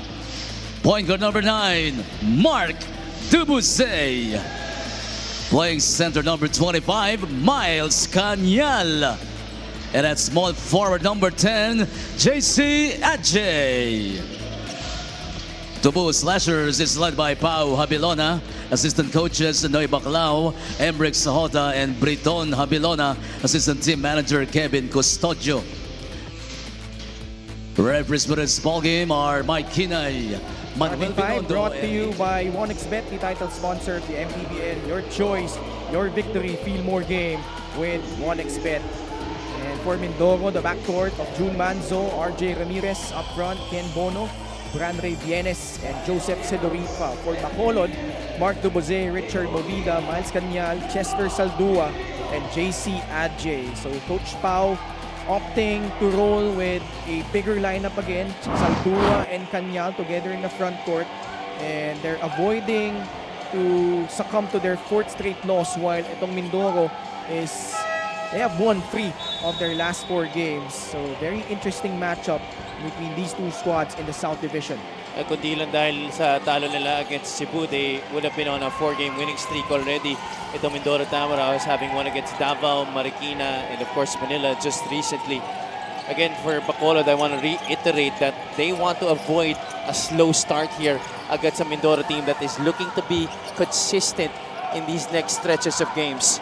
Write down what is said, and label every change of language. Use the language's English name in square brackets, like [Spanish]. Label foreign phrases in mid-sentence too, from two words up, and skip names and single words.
[English] Point guard number 9, Mark Dubusay. Playing center number 25, Miles Canyal. And at small forward number 10, JC Ajay. Tubo Slashers is led by Pau Habilona. Assistant coaches Noy Baclao, Emric Sahota, and Briton Habilona. Assistant team manager Kevin Custodio. Referees for this ball game are Mike Kinay, Manuel Starting 5 Binondo, brought to you by 1xBet, the title sponsor of the MPBL. Your choice, your victory, feel more game with 1xBet. And for Mindoro, the backcourt of June Manzo, RJ Ramirez up front, Ken Bono, Ray Bienes, and Joseph Sedoripa. For Bacolod, Mark Dubose, Richard Movida, Miles Canyal, Chester Saldua, and JC Adjay. So Coach Pau opting to roll with a bigger lineup again, Saldua and Canyal together in the front court, and they're avoiding to succumb to their 4th straight loss, while itong Mindoro is they have won 3 of their last 4 games. So very interesting matchup between these two squads in the South Division. [Filipino] kundi lang dahil sa talo nila [English] against Cebu, they would have been on a 4-game winning streak already. Ito Mindoro Tamaraw having won against Davao, Marikina, and of course Manila just recently. Again, for Bacolod, I want to reiterate that they want to avoid a slow start here against a Mindoro team that is looking to be consistent in these next stretches of games.